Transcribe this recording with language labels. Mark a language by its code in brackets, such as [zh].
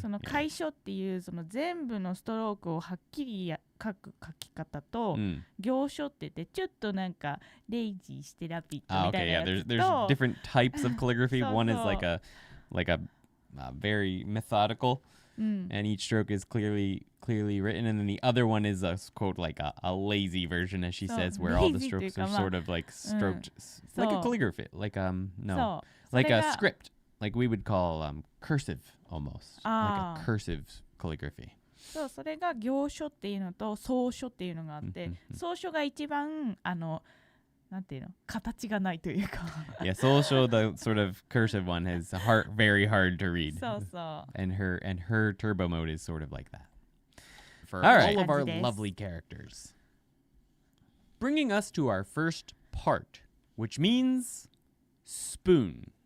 [ja] その楷書っていうその全部のストロークをはっきり書く書き方と、行書って言ってちょっとなんかレイジーしてラピッドみたいなやつと、 [en] there's different types of calligraphy. One is like a very methodical, and each stroke is clearly written, and then the other one is a quote like a lazy version, as she says, where all the strokes are sort of like stroked like a calligraphy, like like a script, like we would call cursive almost, like a cursive calligraphy. [ja] そう、それが行書っていうのと草書っていうのがあって、草書が一番なんていうの、形がないというか。 [en] Yeah, Soulsho, the sort of cursive one, is very hard to read. [ja] そうそう。 [en] And her turbo mode is sort of like that. For all of our lovely characters. Bringing us to our first part, which means spoon.